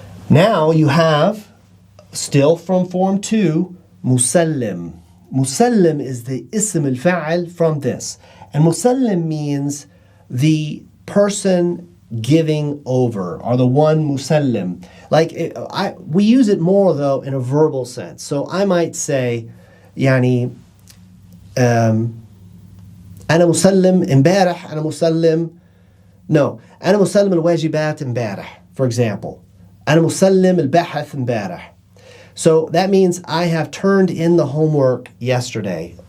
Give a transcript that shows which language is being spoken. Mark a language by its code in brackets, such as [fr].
[en] Now you have, still from form 2, musallim. Musallim is the ism al-fa'al from this. And musallim means the person giving over, or the one musallim. We use it more, though, in a verbal sense. So I might say, [ar] يعني أنا مسلم امبارح أنا مسلم أنا مسلم الواجبات امبارح, for example. أنا مسلم البحث امبارح. [en] So that means I have turned in the homework yesterday.